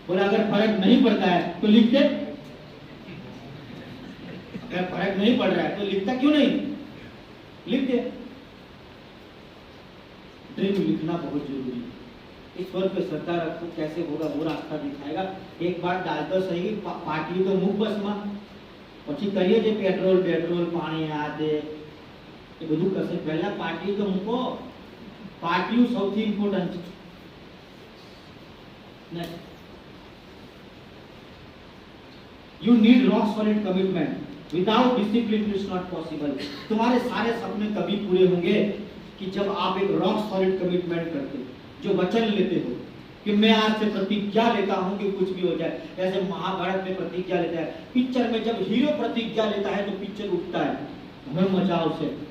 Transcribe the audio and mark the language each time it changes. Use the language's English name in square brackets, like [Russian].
[Hindi] बोला अगर फर्क नहीं पड़ता है तो लिख दे, अगर फर्क नहीं पड़ रहा है तो लिखता क्यों नहीं, लिख दे। ड्रीम लिखना बहुत जरूरी है। ईश्वर पे श्रद्धा रखो, कैसे होगा वो रास्ता दिखाएगा। एक बार डाल तो सही, पार्टी तो मुख बस में [Gujarati] પછી કરીએ જે પેટ્રોલ પેટ્રોલ પાણી આ તે એ બધું કરશે, પહેલા પાર્ટી તો મૂકો, પાર્ટીઓ સૌથી ઇમ્પોર્ટન્ટ છે। [English] You need rock solid commitment. Without discipline it is not possible. [Hindi] तुम्हारे सारे सपने तभी पूरे होंगे कि जब आप एक रॉक सॉलिड कमिटमेंट करते हो, जो वचन लेते हो कि मैं आज से प्रतिज्ञा लेता हूं कि कुछ भी हो जाए। जैसे महाभारत में प्रतिज्ञा लेता है, पिक्चर में जब हीरो प्रतिज्ञा लेता है तो पिक्चर उठता है, हमें मजा उसे।